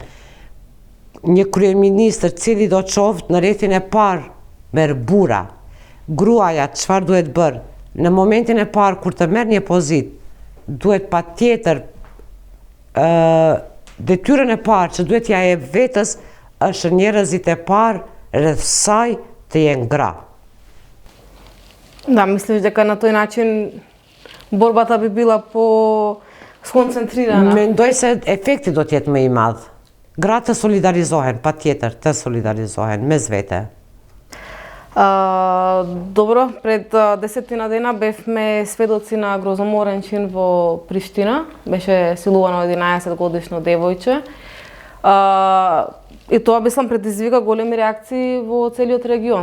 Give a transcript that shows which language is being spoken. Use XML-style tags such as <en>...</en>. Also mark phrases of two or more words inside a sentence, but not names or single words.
<sq>Një kryeministër cili do qoftë në rrethin e parë merr burra. Gruaja çfarë duhet bërë? Në momentin e parë kur të merr një pozitë, duhet patjetër detyrën e parë që duhet ja e vetës është njerëzit e parë rreth saj të jenë gra.</sq> <mk>Да, мислиш дека на тој начин борбата би била по-сконцентрирана?</mk> <sq>Mendoj se efekti do t'jetë më i madh. Gratë të solidarizohen, patjetër të solidarizohen mes vete.</sq> <mk>Добро, пред 10 дена бевме сведоци на грозоморен чин во Приштина. Беше силувано 11-годишно девојче. И тоа мислам предизвика големи реакции во целиот регион.</mk>